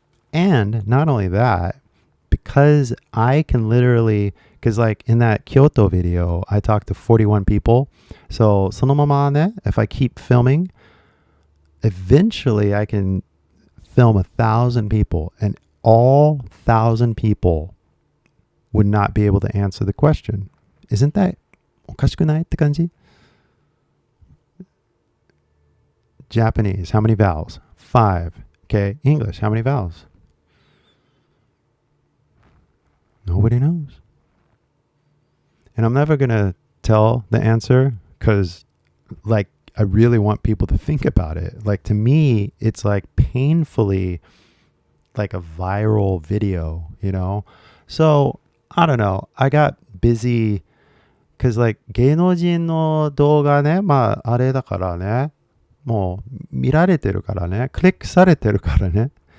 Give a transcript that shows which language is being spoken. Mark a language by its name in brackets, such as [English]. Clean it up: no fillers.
[English] And not only that, because I can literally, because like in that Kyoto video, I talked to 41 people. So [Japanese] そのままね, [English] if I keep filming, eventually I can film 1,000 people and all 1,000 people would not be able to answer the question. Isn't that [Japanese] おかしくないって感じ? [English] Japanese, how many vowels? 5. Okay, English, how many vowels? Nobody knows. And I'm never going to tell the answer because like I really want people to think about it. Like to me, it's like painfully like a viral video, you know? So, I don't know. I got busy because like [Japanese] 芸能人の動画ね、まああれだからね、もう見られてるからね、クリックされてるからね。